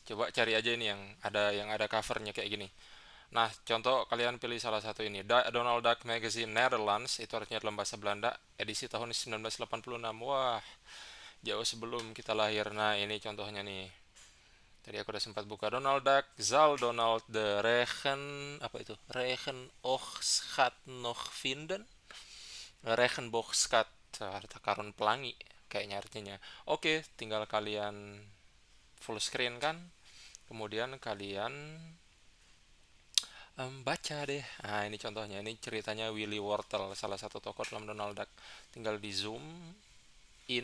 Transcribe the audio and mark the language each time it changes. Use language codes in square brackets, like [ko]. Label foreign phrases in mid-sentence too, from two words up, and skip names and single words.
[id] Coba cari aja ini yang ada covernya kayak gini. Nah, contoh kalian pilih salah satu ini. Donald Duck Magazine Netherlands, itu artinya dalam bahasa Belanda, edisi tahun 1986. Wah, jauh sebelum kita lahir. Nah, ini contohnya nih. Tadi aku udah sempat buka Donald Duck, [nl] Zal Donald de Regen, [id] apa itu? [nl] Regen och schat nog vinden. [id] Regenboogstad, harta karun pelangi kayaknya artinya. Oke, tinggal kalian [en] full screen [id] kan, kemudian kalian baca deh. Nah, ini contohnya, ini ceritanya Willy Wortel, salah satu tokoh dalam Donald Duck. Tinggal di [en] zoom in.